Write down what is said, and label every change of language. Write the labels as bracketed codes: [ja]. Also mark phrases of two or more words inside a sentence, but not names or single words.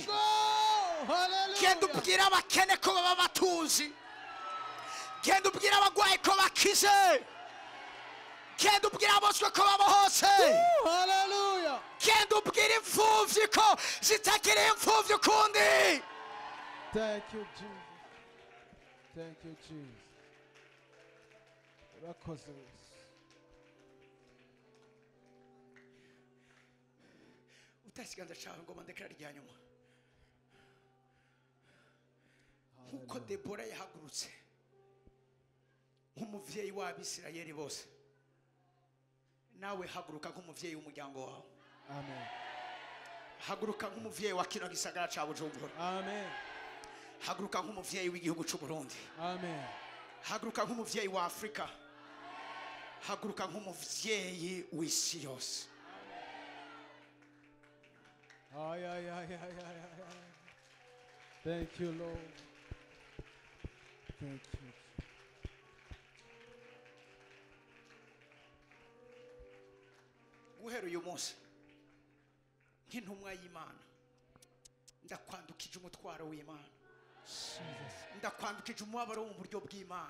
[rn] Yego. Hallelujah. Genda ubwire abakene ko baba batuzi. Genda ubwire abagwayi ko bakize. Genda ubwire aboswe ko baba hose. Hallelujah. Genda ubwire imfuvyi ko zitakiri imfuvyi ukundi. [en] Thank you, Jesus. Thank you, Jesus. [rn] Urakoze. Utasiganza cyawe ngo mandekera rya nyuma. Nkuko Debora yahagurutse nk'umuvyeyi w'Abisirayeli bose, nawe haguruka nk'umuvyeyi w'umuryango wawe. Amen. Haguruka nk'umuvyeyi wa kino gisagara ca Bujumbura. Amen. Haguruka nk'umuvyeyi w'igihugu c'u Burundi. Amen. Haguruka nk'umuvyeyi wa Afrika. Haguruka nk'umuvyeyi w'isi yose. [en] Ay. Thank you, Lord. Thank you. [rn] Guhera uyu munsi nk'intumwa y'Imana ndakwandukije umutwaro w'Imana. Ndakwandukije umubabaro wo mu buryo bw'Imana.